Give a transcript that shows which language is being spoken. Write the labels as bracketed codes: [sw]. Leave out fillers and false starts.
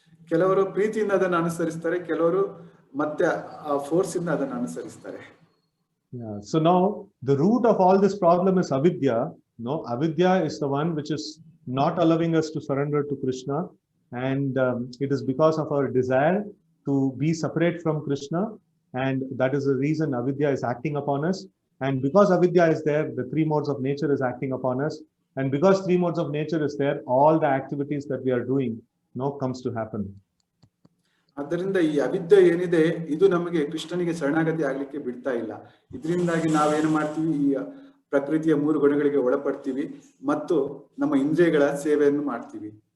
[kn] ಕೆಲವರು ಪ್ರೀತಿಯಿಂದ ಅದನ್ನು ಅನುಸರಿಸ್ತಾರೆ, ಕೆಲವರು ಮತ್ತೆ ಆ ಫೋರ್ಸ್ ಇಂದ ಅದನ್ನು ಅನುಸರಿಸ್ತಾರೆ. [en] Yeah, so now the root of all this problem is avidya. No, avidya is the one which is not allowing us to surrender to Krishna, and it is because of our desire to be separate from Krishna, and that is the reason avidya is acting upon us. And because avidya is there, the three modes of nature is acting upon us, and because three modes of nature is there, all the activities that we are doing comes to happen. [kn] ಆದ್ದರಿಂದ ಈ ಅವಿದ್ಯೆ ಏನಿದೆ ಇದು ನಮಗೆ ಕೃಷ್ಣನಿಗೆ ಶರಣಾಗತಿ ಆಗ್ಲಿಕ್ಕೆ ಬಿಡ್ತಾ ಇಲ್ಲ. ಇದರಿಂದಾಗಿ ನಾವೇನು ಮಾಡ್ತೀವಿ, ಈ ಪ್ರಕೃತಿಯ ಮೂರು ಗುಣಗಳಿಗೆ ಒಳಪಡ್ತೀವಿ ಮತ್ತು ನಮ್ಮ ಇಂದ್ರಿಯಗಳ ಸೇವೆಯನ್ನು ಮಾಡ್ತೀವಿ.